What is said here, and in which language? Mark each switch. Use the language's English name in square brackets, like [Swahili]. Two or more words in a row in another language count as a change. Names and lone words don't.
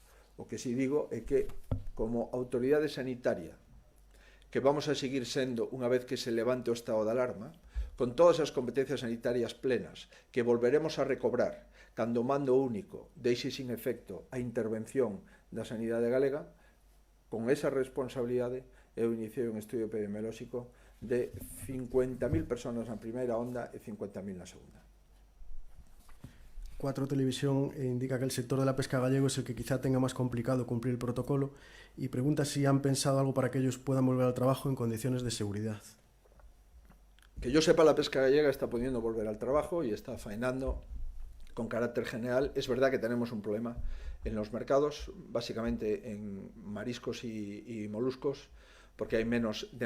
[Galician] O que si digo é que, como autoridade sanitaria, que vamos a seguir sendo unha vez que se levante o estado de alarma, con todas as competencias sanitarias plenas que volveremos a recobrar cando o mando único deixe sin efecto a intervención da sanidade galega, con esa responsabilidade eu iniciei un estudio epidemiolóxico de 50.000 persoas na primeira onda e 50.000 na segunda. [Spanish] 4 Televisión indica que el sector de la pesca gallego es el que quizá tenga más complicado cumplir el protocolo y pregunta si han pensado algo para que ellos puedan volver al trabajo en condiciones de seguridad. Que yo sepa, la pesca gallega está pudiendo volver al trabajo y está faenando con carácter general. Es verdad que tenemos un problema en los mercados, básicamente en mariscos y moluscos, porque hay menos demanda